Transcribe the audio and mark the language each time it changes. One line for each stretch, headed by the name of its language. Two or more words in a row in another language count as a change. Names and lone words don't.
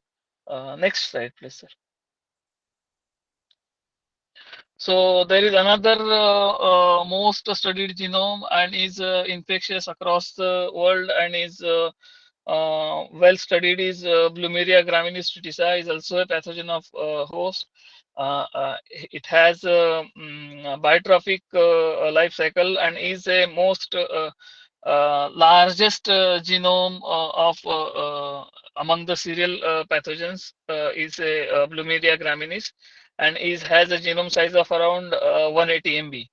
English: Next slide, please, sir. So there is another most studied genome and is infectious across the world and is well studied is Plumeria graminis tritici is also a pathogen of host. It has a biotrophic life cycle and is a most largest genome of among the cereal pathogens is a Plumeria graminis and is has a genome size of around 180 MB.